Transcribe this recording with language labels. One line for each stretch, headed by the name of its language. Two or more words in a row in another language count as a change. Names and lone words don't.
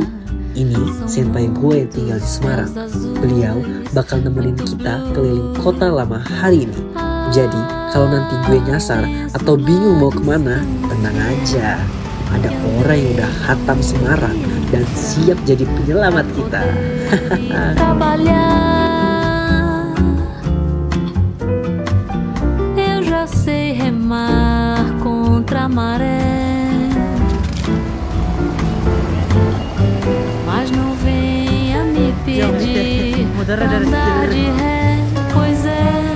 Indonesian: Ini senpai gue yang tinggal di Semarang. Beliau bakal nemenin kita keliling kota lama hari ini. Jadi kalau nanti gue nyasar atau bingung mau kemana, tenang aja. Ada orang yang udah hatam Semarang dan siap jadi penyelamat kita.
Portuguese: Trabalhar, eu já sei remar contra a maré, mas não venha me pedir pra andar de ré, pois é.